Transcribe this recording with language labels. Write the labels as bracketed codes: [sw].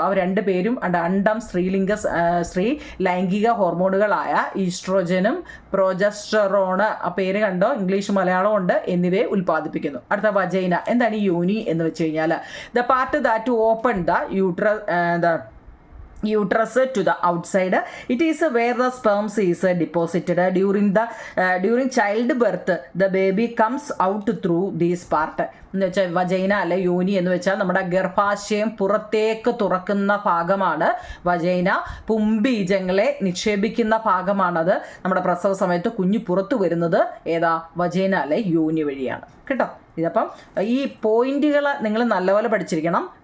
[ml] അവർ രണ്ട് പേരും അണ്ടം സ്ത്രീ ലൈംഗിക ഹോർമോണുകളായ ഈസ്ട്രോജനും പ്രൊജസ്ട്രോണ്, ആ പേര് കണ്ടോ, ഇംഗ്ലീഷ് മലയാളം ഉണ്ട്, എന്നിവയെ ഉൽപ്പാദിപ്പിക്കുന്നു. അടുത്ത വജൈന. എന്താണ് ഈ യോനി എന്ന് വെച്ച് കഴിഞ്ഞാൽ? [en] The part that open the uterus to the outside. It is where the sperms is deposited. During childbirth the baby comes out through this part. [ml] എന്ന് വെച്ചാൽ വജൈന അല്ലെ യോനി എന്ന് വെച്ചാൽ നമ്മുടെ ഗർഭാശയം പുറത്തേക്ക് തുറക്കുന്ന ഭാഗമാണ് വജൈന. പുംബീജങ്ങളെ നിക്ഷേപിക്കുന്ന ഭാഗമാണത്. നമ്മുടെ പ്രസവ സമയത്ത് കുഞ്ഞ് പുറത്തു വരുന്നത് ഏതാ? വജൈന അല്ലെ യോനി വഴിയാണ് കേട്ടോ. ഇതപ്പം ഈ പോയിന്റുകൾ നിങ്ങൾ നല്ലപോലെ പഠിച്ചിരിക്കണം.